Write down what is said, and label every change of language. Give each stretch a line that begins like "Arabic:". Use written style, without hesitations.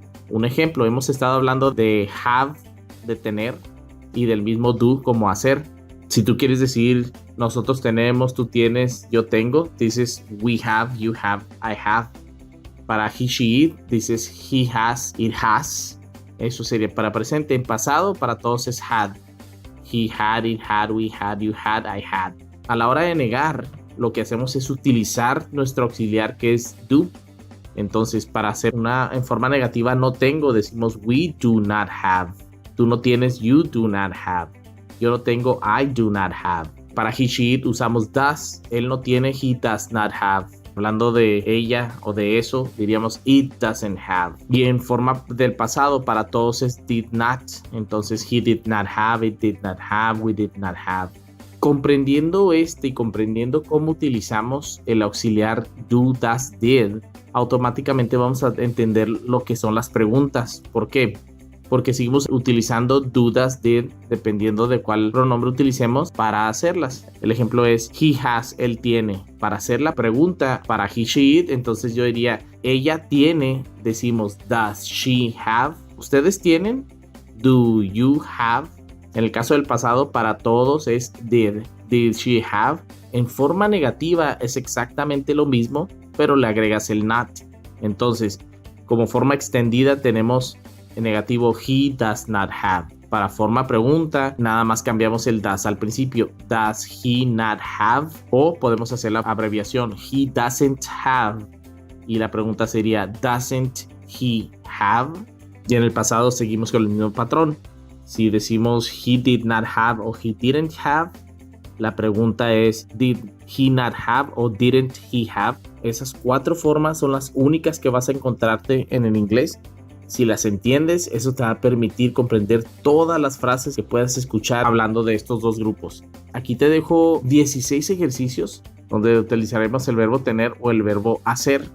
Spanish: Un ejemplo, hemos estado hablando de have, de tener, y del mismo do como hacer. Si tú quieres decir nosotros tenemos, tú tienes, yo tengo, dices
English: we have, you have, I have.
Spanish: Para he, she, it, dices
English: he has, it has.
Spanish: Eso sería para presente. En pasado para todos es had.
English: He had, it had, we had, you had, I had.
Spanish: A la hora de negar, lo que hacemos es utilizar nuestro auxiliar, que es do. Entonces, para hacer una en forma negativa, no tengo, decimos
English: we do not have.
Spanish: Tú no tienes,
English: you do not have.
Spanish: Yo no tengo,
English: I do not have. Para he, she, it usamos does.
Spanish: Él no tiene,
English: he does not have.
Spanish: Hablando de ella o de eso, diríamos
English: it doesn't have.
Spanish: Y en forma del pasado para todos es did not.
English: Entonces he did not have, it did not have, we did not have.
Spanish: Comprendiendo y comprendiendo cómo utilizamos el auxiliar do, does, did, automáticamente vamos a entender lo que son las preguntas. ¿Por qué? Porque seguimos utilizando do, does, did, dependiendo de cuál pronombre utilicemos para hacerlas. El ejemplo es
English: he has,
Spanish: él tiene. Para hacer la pregunta para he, she, it, entonces yo diría ella tiene, decimos
English: does she have.
Spanish: ¿Ustedes tienen?
English: Do you have?
Spanish: En el caso del pasado para todos es
English: did she have.
Spanish: En forma negativa es exactamente lo mismo, pero le agregas el not. Entonces, como forma extendida tenemos en negativo
English: he does not have.
Spanish: Para forma pregunta, nada más cambiamos el does al principio.
English: Does he not have?
Spanish: O podemos hacer la abreviación
English: he doesn't have.
Spanish: Y la pregunta sería
English: doesn't he have?
Spanish: Y en el pasado seguimos con el mismo patrón.
English: Si decimos he did not have o he didn't have, la pregunta es did he not have o didn't he have.
Spanish: Esas 4 formas son las únicas que vas a encontrarte en el inglés. Si las entiendes, eso te va a permitir comprender todas las frases que puedas escuchar hablando de estos 2 grupos. Aquí te dejo 16 ejercicios donde utilizaremos el verbo tener o el verbo hacer.